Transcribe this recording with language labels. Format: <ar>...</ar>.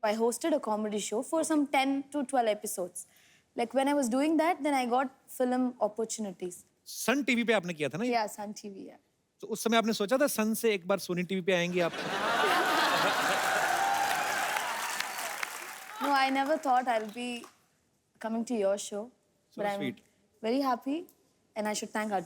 <en>I hosted a comedy show for some 10 to 12 episodes. Like when I was doing that, then I got film opportunities.</en> <hi>Sun TV पे आपने किया था ना ये?</hi> <en>Yeah, Sun TV. Yeah.</en> <hi>तो उस समय आपने सोचा था सन से एक बार सोनी टीवी पे आएंगे आप?</hi> <en>No, I never thought I'll be coming to your show. So but I'm sweet. very happy, and I should thank Arjun.</en>